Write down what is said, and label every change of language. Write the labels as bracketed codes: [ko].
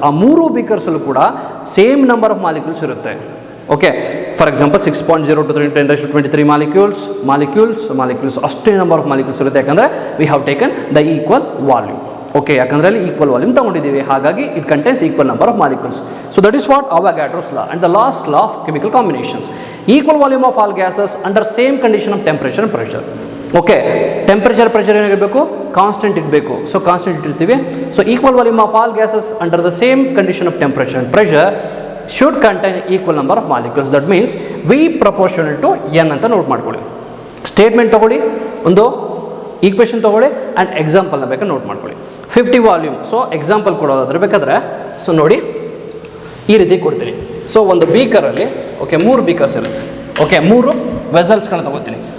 [kn] ಆ 3 ಬೀಕರ್ಸಲ್ಲೂ ಕೂಡ same number of molecules ಇರುತ್ತೆ. Okay, for example 6.0 to 10⁻23 molecules ಅಷ್ಟೇ ನಂಬರ್ ಆಫ್ ಮಾಲಿಕ್ಯೂಲ್ಸ್ ಇರುತ್ತೆ. [en] ಯಾಕಂದರೆ we have taken the equal volume. Okay, [kn] ಯಾಕಂದರೆ ಅಲ್ಲಿ ಈಕ್ವಲ್ ವಾಲ್ಯೂಮ್ ತೊಗೊಂಡಿದ್ದೀವಿ, ಹಾಗಾಗಿ [en] It contains equal number of molecules. So that is what Avogadro's law. And the last law of chemical combinations, equal volume of all gases under same condition of temperature and pressure. [kn] Okay, temperature pressure ಏನಾಗಿರಬೇಕು, constant ಇರಬೇಕು. So constant ಇಟ್ಟಿರ್ತೀವಿ. [en] So equal volume of all gases under the same condition of temperature and pressure should contain equal number of molecules. That means V proportional to N [kn] ಅಂತ note ಮಾಡ್ಕೊಳ್ಳಿ. Statement ತೊಗೊಳ್ಳಿ, ಒಂದು equation ತೊಗೊಳ್ಳಿ and ಎಕ್ಸಾಂಪಲ್ನ ಬೇಕಾದ್ರೆ note ಮಾಡ್ಕೊಳ್ಳಿ. 50 volume. So example ಕೊಡೋದಾದ್ರೆ ಬೇಕಾದ್ರೆ so ನೋಡಿ ಈ ರೀತಿ ಕೊಡ್ತೀನಿ. ಸೊ ಒಂದು ಬೀಕರಲ್ಲಿ ಓಕೆ 3 ಬೀಕರ್ಸ್ ಇರುತ್ತೆ. ಓಕೆ, 3 ವೆಸಲ್ಸ್ಗಳನ್ನ ತೊಗೋತೀನಿ.